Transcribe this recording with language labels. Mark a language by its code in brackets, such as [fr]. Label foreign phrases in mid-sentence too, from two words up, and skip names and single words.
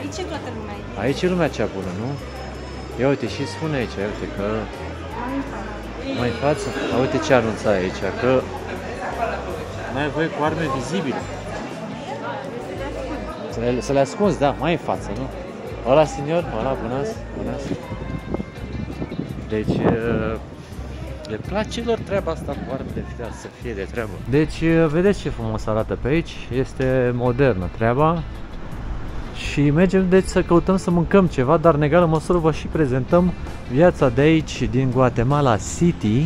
[ro] Aici e toată lumea. Aici e lumea cea bună, nu? Ia uite, și spune aici, uite că... Mai în față, uite ce anunța aici, că n-ai voie cu arme vizibile. Să le ascunzi, da, mai în față, nu? [es] Hola, senior, hola, buenas, buenas. [ro] Deci, le place lor treaba asta cu armele, să fie de treabă. Deci, vedeți ce frumos arată pe aici, este modernă treaba. Și mergem deci să căutăm să mâncăm ceva, dar în egală măsură vă și prezentăm viața de aici, din Guatemala City.